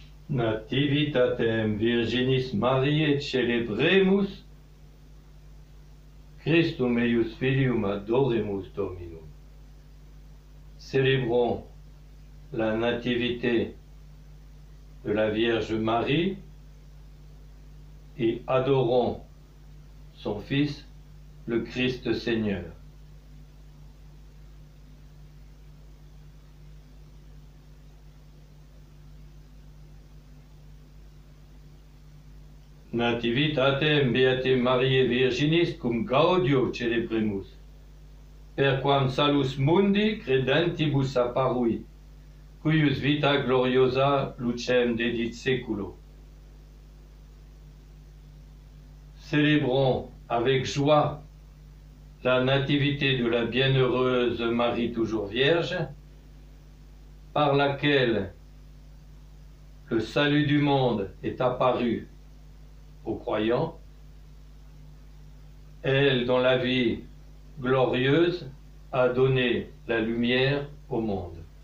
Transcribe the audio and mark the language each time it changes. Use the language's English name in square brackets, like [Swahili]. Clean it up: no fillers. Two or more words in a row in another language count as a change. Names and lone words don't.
[Latin] Nativitatem Virginis Mariae celebremus, Christum eius filium adoremus Dominum. [French] Célébrons la nativité de la Vierge Marie et adorons son Fils, le Christ Seigneur. [Latin] Nativitatem Beate Mariae Virginis cum gaudio celebremus, perquam salus mundi credentibus apparui, cuius vita gloriosa lucem dedit seculo. [French] Célébrons avec joie la nativité de la bienheureuse Marie toujours Vierge, par laquelle le salut du monde est apparu aux croyants, elle dont la vie glorieuse a donné la lumière au monde.